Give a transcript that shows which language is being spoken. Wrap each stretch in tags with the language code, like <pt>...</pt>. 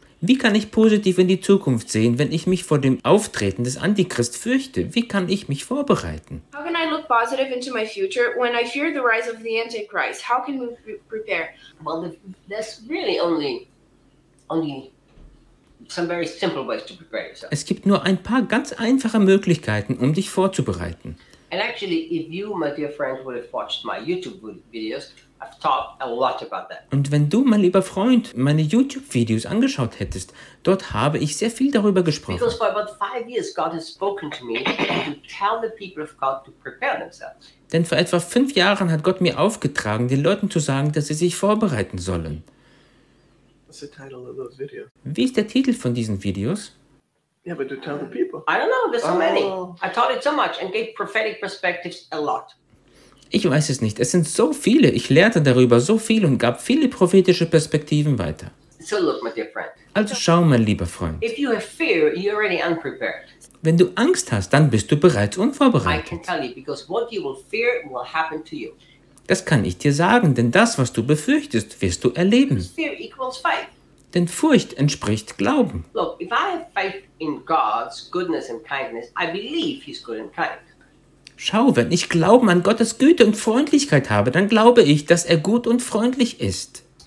<de>Wie kann ich positiv in die Zukunft sehen, wenn ich mich vor dem Auftreten des Antichrist fürchte? Wie kann ich mich vorbereiten?</de> <en>How can I look positive into my future when I fear the rise of the Antichrist? How can we prepare? Well, there's really only some very simple ways to prepare yourself.</en> <de>Es gibt nur ein paar ganz einfache Möglichkeiten, um dich vorzubereiten.</de> <en>And actually, if you, my dear friend, would have watched my YouTube videos, I've talked a lot about that.</en> <de>Und wenn du, mein lieber Freund, meine YouTube-Videos angeschaut hättest, dort habe ich sehr viel darüber gesprochen.</de> <en>Because for about 5 years, God has spoken to me to tell the people of God to prepare themselves.</en> <de>Denn vor etwa 5 Jahren hat Gott mir aufgetragen, den Leuten zu sagen, dass sie sich vorbereiten sollen.</de> <en>What's the title of those videos?</en> <de>Wie ist der Titel von diesen Videos?</de> <en>Yeah, but to tell the people. I don't know, there's so many. I taught it so much and gave prophetic perspectives a lot.</en> <de>Ich weiß es nicht. Es sind so viele. Ich lehrte darüber so viel und gab viele prophetische Perspektiven weiter.</de> <en>So look, my dear friend.</en> <de>Also schau, mein lieber Freund.</de> <en>If you have fear, you're already unprepared.</en> <de>Wenn du Angst hast, dann bist du bereits unvorbereitet.</de> <en>I can tell you, because what you will fear will happen to you.</en> <de>Das kann ich dir sagen, denn das, was du befürchtest, wirst du erleben.</de> <en>Fear equals faith.</en> <de>Denn Furcht entspricht Glauben.</de> <en>Look, if I have faith in God's goodness and kindness, I believe he's good and kind.</en> <de>Schau, wenn ich Glauben an Gottes Güte und Freundlichkeit habe, dann glaube ich, dass er gut und freundlich ist.</de>